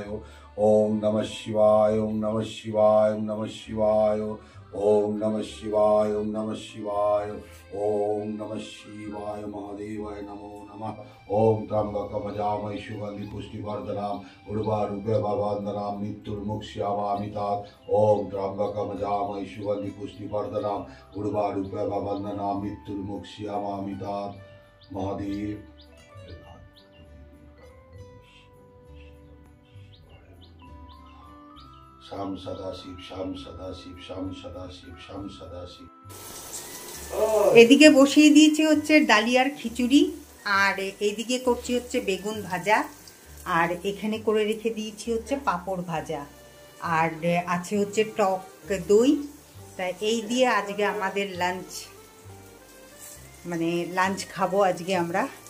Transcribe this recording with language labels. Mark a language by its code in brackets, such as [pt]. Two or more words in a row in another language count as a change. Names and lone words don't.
[sa] ओम नमः शिवाय ओम नमः शिवाय ओम नमः शिवाय ओम नमः शिवाय ओम नमः शिवाय ओम नमः शिवाय महादेवाय नमो नमः ओम त्र्यंबकं यजामहे सुगन्धिं पुष्टिवर्धनम् उर्वारुकमिव बन्धनान् मृत्युर्मुक्षयामामि तत् ओम त्र्यंबकं यजामहे सुगन्धिं पुष्टिवर्धनम् उर्वारुकमिव बन्धनान् मृत्युर्मुक्षयामामि तत् महादेव। श्याम सदाशिव श्याम सदाशिव श्याम सदाशिव श्याम सदाशिव। [bn] এদিকে বসিয়ে দিয়েছি হচ্ছে ডালিয়ার খিচুড়ি, আর এইদিকে করছি হচ্ছে বেগুন ভাজা, আর এখানে করে রেখে দিয়েছি হচ্ছে পাঁপড় ভাজা, আর আছে হচ্ছে টক দই। তাই এই দিয়ে আজকে আমাদের লাঞ্চ খাবো আজকে আমরা।